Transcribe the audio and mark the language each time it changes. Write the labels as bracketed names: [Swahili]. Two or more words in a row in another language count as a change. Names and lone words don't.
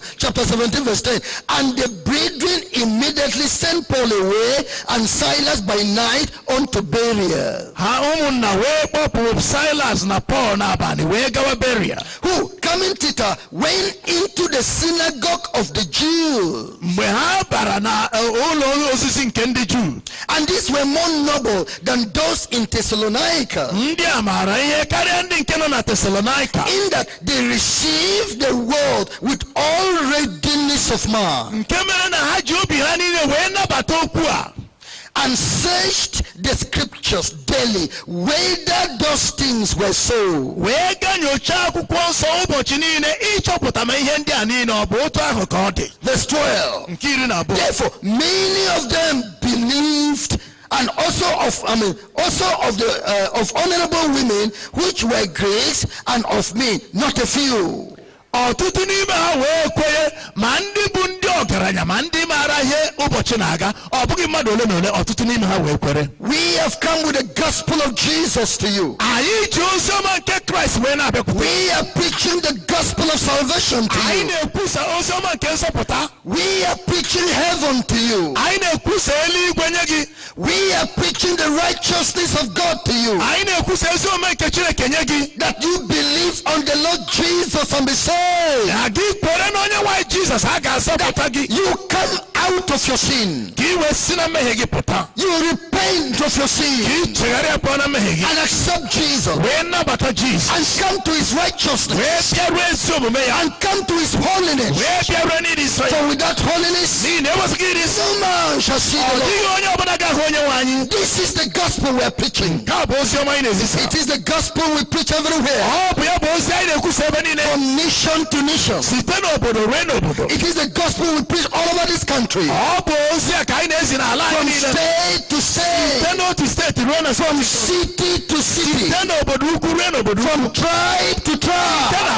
[English] Chapter 17, verse 10. And the brethren immediately sent Paul away and Silas by night unto Berea. [Igbo] Ha ụmụnna wee kpọpụ Silas na Paul n'abalị wee gawa Beria. [English] Who, coming thither, went into the synagogue of the Jews. [Igbo] Mgbe ha bara na ụlọ osisi nke ndị Juu. [English] And these were more noble than those in Thessalonica, [Igbo] Ndị a maara ihe karịa ndị nke nọ na Thessalonica. [English] in that they received the word with all readiness of mind, [Igbo] Nke mere na ha ji obi ha niile wee nabata okwu a. [English] and searched the scriptures daily whether those things were so. [Igbo] Wee gaa nyochaa akwụkwọ nsọ ụbọchị niile ịchọpụta ma ihe ndị a niile ọ bụ otu ahụ ka ọ dị. [English] Verse 12. [Igbo] Nke 12. [English] Therefore, many of them believed, and also of honorable women which were Greeks, and of me not a few. [Igbo] Ọtụtụ n'ime ha wee kwenye, ma ndị bụ ndị ọgaranya ma ndị maara ihe ụbọchị na-aga. Ọ bụghị mmadụ ole na ole, ọtụtụ n'ime ha wee kwere. [English] We have come with the gospel of Jesus to you. [Igbo] Anyị ji ozi ọma nke Kraịst wee na-abịakwute. [English] We are preaching the gospel of salvation to [Igbo] Anyị [English] you. [Igbo] na-ekwusa ozi ọma nke nsọpụta. [English] We are preaching heaven to you. [Igbo] Anyị na-ekwusa eluigwe nye gị. [English] We are preaching the righteousness of God to you. [Igbo] Anyị na-ekwusa ezi omume nke Chineke nye gị. [English] That you believe on the Lord Jesus and be saved. [Igbo] Na gị kwere na onye nwanyị Jizọs a ga-azọpụta gị. [English] You come out of your sin. [Igbo] Ka i wee si na mmehie gị pụta. [English] You repent of your [Igbo] Ka [English] sin [Igbo] i chegharịa pụọ na mmehie gị. [English] and accept Jesus [Igbo] Wee nnabata Jizọs. [English] and come to his righteousness [Igbo] Wee bịaruo ezi omume ya. [English] and come to his holiness. [Igbo] Wee bịaruo n'ịdị nsọ ya. [English] For without holiness, [Igbo] N'ihi na enweghị ịdị nsọ, [English] no man shall see [Igbo] ọ [English] the Lord. [Igbo] dịghị onye ọbụla ga-ahụ onye nwe anyị. [English] This is the gospel we are preaching. [Igbo] Nke a bụ ozi ọma anyị na-ezisa. [English] It is the gospel we preach everywhere. [Igbo] Ọ bụ ya bụ ozi anyị [English] from nation to nation. It is the gospel we preach all over this country. From state to state. From city to city. From tribe to tribe.